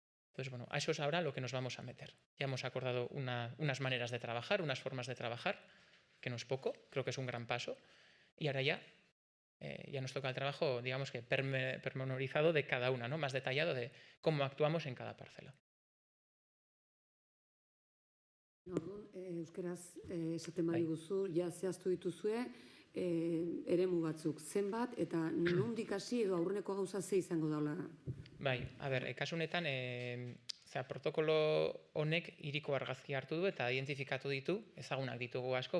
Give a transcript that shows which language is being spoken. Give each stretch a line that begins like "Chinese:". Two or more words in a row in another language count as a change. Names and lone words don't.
Spanish: Entonces, bueno, a eso es ahora lo que nos vamos a meter. Ya hemos acordado unas maneras de trabajar, unas formas de trabajar, que no es poco, creo que es un gran paso. Y ahora ya nos toca el trabajo, digamos que pormenorizado de cada una, ¿no? Más detallado de cómo actuamos en cada parcela.
Basque: Orduan, euskeraz esaten badiguzu, ja zehaztu dituzue, eremu batzuk zenbat, eta nondik hasi edo aurreneko gauza ze izango daula? Bai, kasu honetan, protokolo honek hiriko argazki hartu du eta identifikatu ditu, ezagunak ditugu asko,